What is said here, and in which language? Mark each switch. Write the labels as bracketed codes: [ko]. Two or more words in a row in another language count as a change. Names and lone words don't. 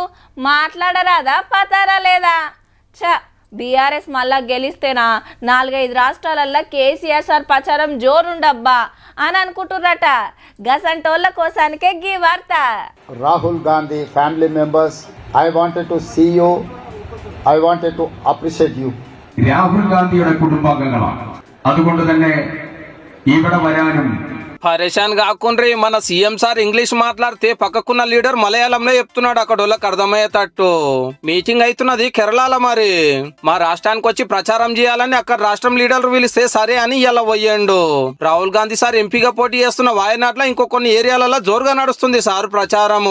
[te] మాట్లాడరాదా, పతారా లేదా? బీఆర్ఎస్ మళ్ళా గెలిస్తేనా 4-5 రాష్ట్రాలల్లో కేసీఆర్ సార్ ప్రచారం జోరుండబ్బా అని అనుకుంటుర్రట. గసంటోళ్ళ కోసానికే గీ వార్త. రాహుల్ గాంధీ [en] family members, I wanted to see you, I wanted to appreciate you. [ml] രാഹുൽ ഗാന്ധിയുടെ കുടുംബാംഗങ്ങളാണ്. അതുകൊണ്ട് തന്നെ ഇവിടെ വരാനും [te] పరేషాన్ కాకుండ్రి. మన సీఎం సార్ ఇంగ్లీష్ మాట్లాడితే పక్కకున్న లీడర్ మలయాళంలో చెప్తున్నాడు, అక్కడ వాళ్ళకి అర్థమయ్యేటట్టు. మీటింగ్ అవుతున్నది కేరళలో. మరి మా రాష్ట్రానికి వచ్చి ప్రచారం చేయాలని అక్కడ రాష్ట్రం లీడర్లు పిలిస్తే సరే అని ఇలా పోయిండు. రాహుల్ గాంధీ సార్ ఎంపీగా పోటీ చేస్తున్న వాయనాడ్లో ఇంకో కొన్ని ఏరియాలలో జోరుగా నడుస్తుంది సార్ ప్రచారము.